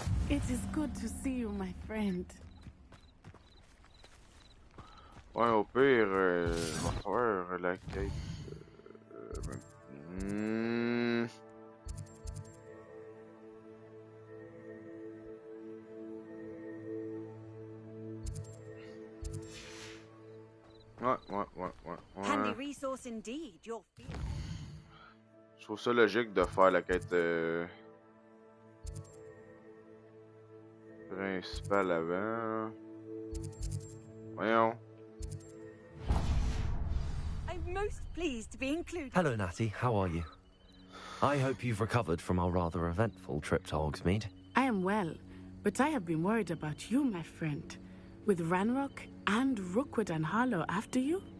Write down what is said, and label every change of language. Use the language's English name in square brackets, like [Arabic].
[English] It is good to see you, my friend. [French] Ouais, au pire, on va faire la quête. Hmm. Ouais. [English] Handy resource indeed, your field. [French] Je trouve ça logique de faire la quête principale avant. Voyons. [English] I'm most pleased to be included. Hello, Natty. How are you? I hope you've recovered from our rather eventful trip to Hogsmeade. I am well, but I have been worried about you, my friend. With Ranrock and Rookwood and Harlow after you?